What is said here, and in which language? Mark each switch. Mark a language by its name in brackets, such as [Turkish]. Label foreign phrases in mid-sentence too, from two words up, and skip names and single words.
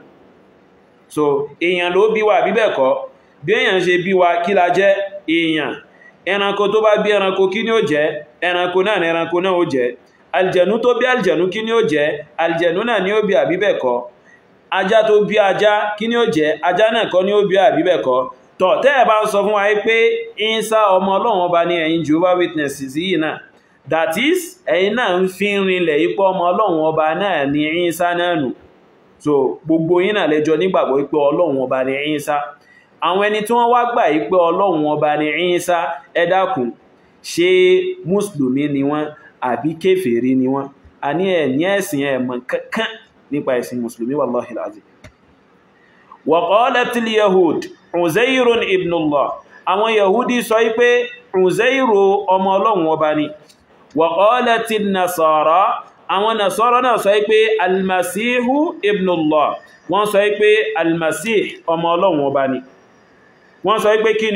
[Yoruba] So èèyàn ló bí wa àbí bẹ́ẹ̀ kọ́, bí èèyàn ṣe bí wa kí la jẹ́ èèyàn, ẹranko tó bá bí ẹranko kí ni ó jẹ́, ẹranko náà ni ẹranko náà ó jẹ́, àlìjẹ̀nú tó bí àlìjẹ̀nú kí ni ó jẹ́, àlìjẹ̀nú náà ni ó bí àbí bẹ́ẹ̀ kọ́, ajá tó bí ajá kí ni ó jẹ́, ajá náà kọ́ ni ó bí àbí bẹ́ẹ̀ kọ́. Tọ́ tẹ́ ẹ bá ń sọ fún wa pé Ìsá ọmọ Ọlọ́run ọba ni ẹ̀yin Jehovah Witnesses yìí náà, that is ẹ̀yin náà ń fi rinlẹ̀ ipò ọmọ Ọlọ́run ọba náà ni Ìsá náà nù. So gbogbo yín náà lẹ́jọ́ nígbàgbọ́ pé Ọlọ́run ọba ni Ìsá. Àwọn ẹni tí wọ́n wá gbà pé Ọlọ́run ọba ni Ìsá, ẹ dákun, ṣé mùsùlùmí ni wọ́n àbí kèfèrí ni wọ́n? A ní ẹ̀ ní ẹ̀sìn ẹ̀mọ̀ kankan nípa ẹ̀sìn mùsùlùmí, [Arabic] والله العظيم. وقالت اليهود عزير ابن الله, [Yoruba] àwọn Yahudi sọ pé Uzairu ọmọ Ọlọ́run ọba ni. [Arabic] وقالت النصارى, [Yoruba] àwọn Nasara náà sọ pé [Arabic] المسيح ابن الله, [Yoruba] wọ́n sọ pé Almasih ọmọ Ọlọ́run ọba ni. Wọ́n sọ pé kí ni?